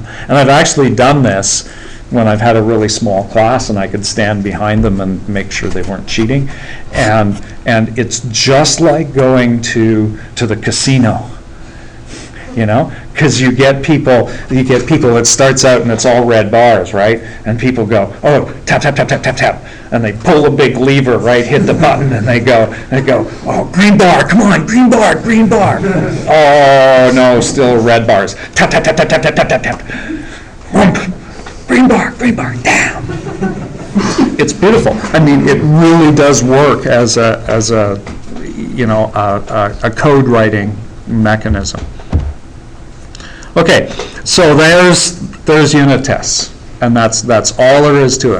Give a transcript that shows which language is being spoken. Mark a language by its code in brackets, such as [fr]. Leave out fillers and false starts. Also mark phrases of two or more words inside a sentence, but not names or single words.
[en] And I've actually done this when I've had a really small class and I could stand behind them and make sure they weren't cheating. And it's just like going to the casino, because you get people, it starts out and it's all red bars, right? And people go, oh, tap, tap, tap, tap, tap, tap. And they pull a big lever, right, hit the button, and they go, oh, green bar, come on, green bar, green bar. Oh, no, still red bars. Tap, tap, tap, tap, tap, tap, tap, tap, tap. Whoomp. Green bar, down. It's beautiful. I mean, it really does work as a code writing mechanism. Okay, so there's unit tests, and that's all there is to it.